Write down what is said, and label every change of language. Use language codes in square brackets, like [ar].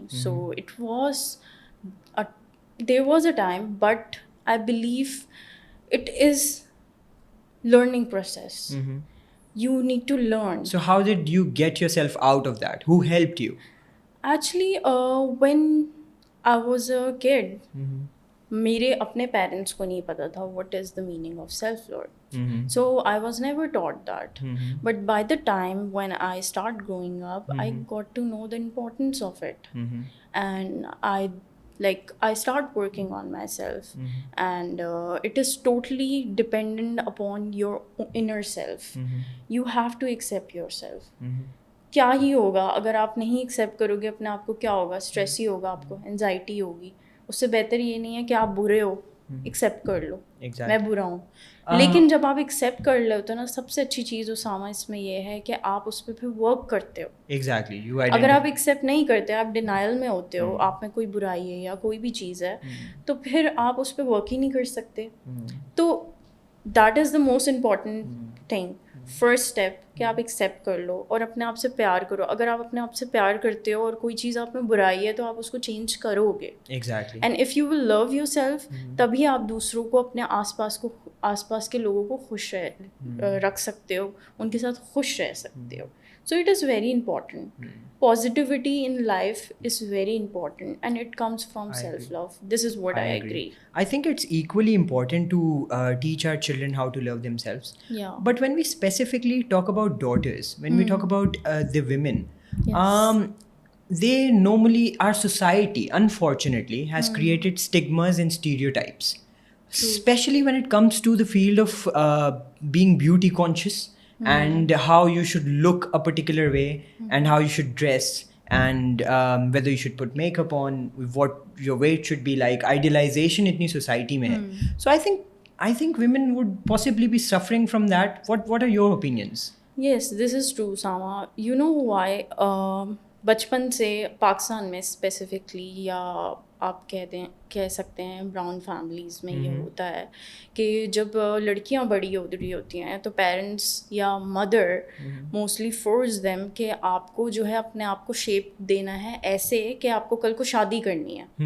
[en] So it was there was a time, but I believe it is learning process. You need to learn. So how did you get yourself out of that? Who helped you? Actually, when I was a kid. [ur] میرے اپنے parents کو نہیں پتا تھا [en] what is the meaning of self-love. So I was never taught that. But by the time when I start growing up, I got to know the importance of it. And I start working on myself. And it is totally dependent upon your inner self. You have to accept yourself. [ur] کیا ہی ہوگا اگر آپ نہیں accept کرو گے اپنے آپ کو, کیا ہوگا؟ اسٹریس ہی ہوگا آپ کو, انزائٹی ہوگی. اس سے بہتر یہ نہیں ہے کہ آپ برے ہو, ایکسیپٹ کر لو میں برا ہوں. لیکن جب آپ ایکسیپٹ کر لیتے ہو نا, سب سے اچھی چیز اسامہ اس میں یہ ہے کہ آپ اس پہ پھر ورک کرتے ہو. [en] Exactly. [ur] اگر آپ ایکسیپٹ نہیں کرتے, آپ ڈینائل میں ہوتے ہو, آپ میں کوئی برائی ہے یا کوئی بھی چیز ہے, تو پھر آپ اس پہ ورک ہی نہیں کر سکتے. تو [en] that is the most important thing, first step, [ur] کہ آپ ایکسیپٹ کر لو اور اپنے آپ سے پیار کرو. اگر آپ اپنے آپ سے پیار کرتے ہو اور کوئی چیز آپ میں برائی ہے تو آپ اس کو چینج کرو گے. [en] Exactly. And if you will love yourself, [ur] تبھی آپ دوسروں کو, اپنے آس پاس کے لوگوں کو خوش رکھ سکتے ہو, ان کے ساتھ خوش رہ سکتے ہو. [en] So it is very important. Positivity in life is very important and it comes from self-love. This is what I agree. I think it's equally important to teach our children how to love themselves. Yeah. But when we specifically talk about daughters, when we talk about the women, Yes. they normally, our society unfortunately has created stigmas and stereotypes. Especially when it comes to the field of being beauty conscious and how you should look a particular way and how you should dress and whether you should put makeup on, what your weight should be like. Idealization [ur] itni society mein hai. [en] So I think women would possibly be suffering from that. What are your opinions? Yes, this is true, Sama. You know why? [ur] بچپن سے پاکستان میں specifically, یا آپ کہہ سکتے ہیں brown families میں یہ ہوتا ہے کہ جب لڑکیاں بڑی ہو رہی ہوتی ہیں تو پیرنٹس یا مدر موسٹلی [en] force them [ur] کہ آپ کو جو ہے اپنے آپ کو شیپ دینا ہے ایسے کہ آپ کو کل کو شادی کرنی ہے.